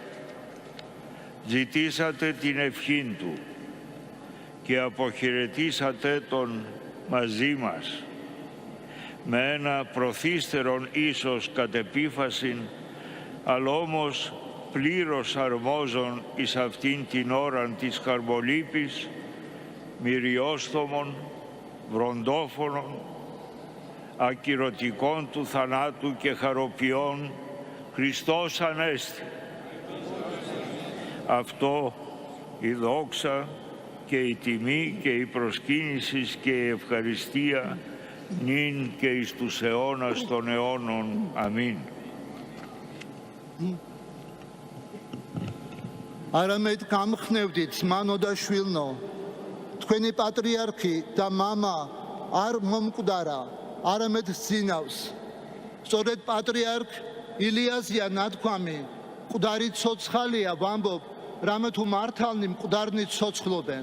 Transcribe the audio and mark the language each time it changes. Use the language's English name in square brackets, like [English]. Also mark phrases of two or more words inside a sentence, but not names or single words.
[Greek] Ζητήσατε την ευχήν του και αποχαιρετήσατε τον μαζί μας με ένα προθύστερον ίσως κατ' επίφασιν, αλλά όμως πλήρως αρμόζων εις αυτήν την ώραν της χαρμολύπης, μυριόστομων, βροντόφωνων, ακυρωτικών του θανάτου και χαροποιών, Χριστός Ανέστη. Αυτό η δόξα και η τιμή και η προσκύνηση και η ευχαριστία νυν και εις τους αιώνας των αιώνων. Αμήν. [Georgian] არამედ გამხნევდით მანო და შვილნო, თქვენი პატრიარქი და მამა არ მომკვდარა, არამედ ძინავს. სწორედ პატრიარქ ილიაზია ნათქვამი მკვდარი ცოცხალია ვამბობ, რამე თუ მართალნი მკვდარნი ცოცხლობენ.